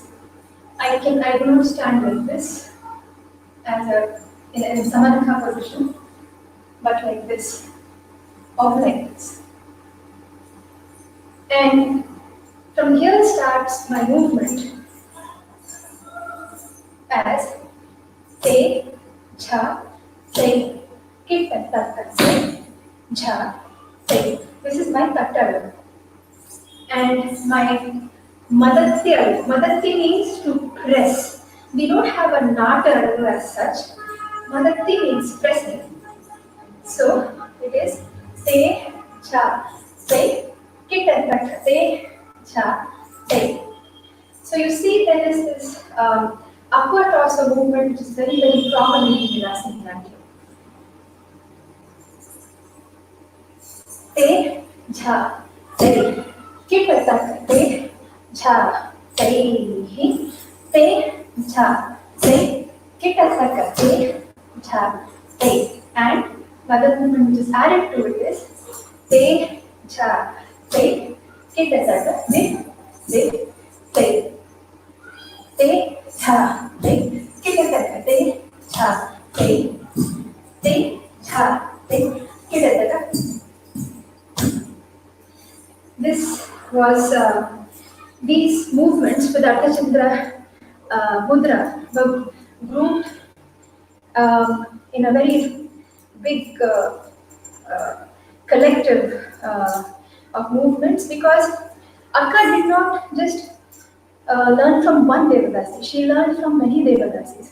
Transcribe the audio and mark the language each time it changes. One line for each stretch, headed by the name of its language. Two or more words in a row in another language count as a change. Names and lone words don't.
English: I do not stand like this as in a Samanaka position, but like this, or like this. And from here starts my movement as te, jha, te, kit, tatta, te, jha, te. This is my tatta. And my madatti means to press. We don't have a nata as such. Madatti means pressing. So it is te, jha, te, kit, tatta, te, jha, te. So you see there is this upward torso movement which is very, very prominent in Vilasini Natyam. Te, jha, te, kit, tatta, te, jha, te, te, jha, te, kit, tatta, te, jha, te. And another movement which is added to it is te, jha, te, kit, tatta, te, te, te. Te, jha, te, kit, tatta, te, jha, te, te, jha, te, kit, tatta. This was these movements with Arthachandra Mudra were grouped in a very big collective of movements because Akka did not just learn from one Devadasi, she learned from many Devadasis.